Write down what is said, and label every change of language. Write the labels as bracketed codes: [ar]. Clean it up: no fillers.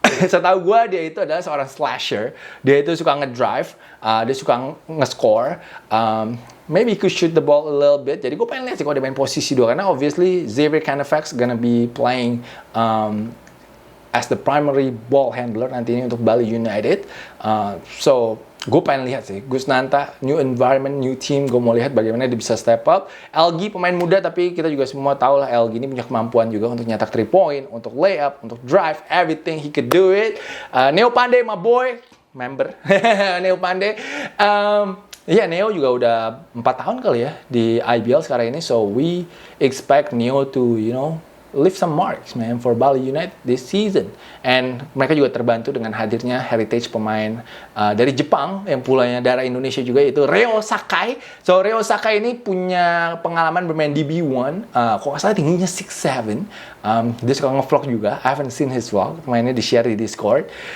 [id] Setahu gue dia itu adalah seorang slasher. Dia itu suka ngedrive, dia suka nge-score. [en] Maybe he could shoot the ball a little bit. [id] Jadi gue pengen lihat sih kalau dia main posisi 2 karena obviously Xavier Canifax [en] gonna be playing as the primary ball handler [id] nanti ini untuk Bali United. So, gue pengen lihat sih. [en] Gus Nanta, new environment, new team. [id] Gue mau lihat bagaimana dia bisa [en] step up. [id] LG pemain muda, tapi kita juga semua tahu lah LG ini punya kemampuan juga untuk nyetak 3 point, untuk layup, untuk drive, [en] everything he could do it. Neo Pandey, my boy, member. Neo Pandey. [id] Ya, Neo juga udah 4 tahun kali ya di IBL sekarang ini. [en] So, we expect Neo to, leave some marks, man, for Bali United this season. [id] And mereka juga terbantu dengan hadirnya heritage pemain dari Jepang yang pulanya darah Indonesia juga, yaitu Reo Sakai. So, Reo Sakai ini punya pengalaman bermain di B1. Kok nggak salah tingginya 6'7". Dia suka nge-vlog juga. [en] I haven't seen his vlog. [id] Mainnya di-share di Discord.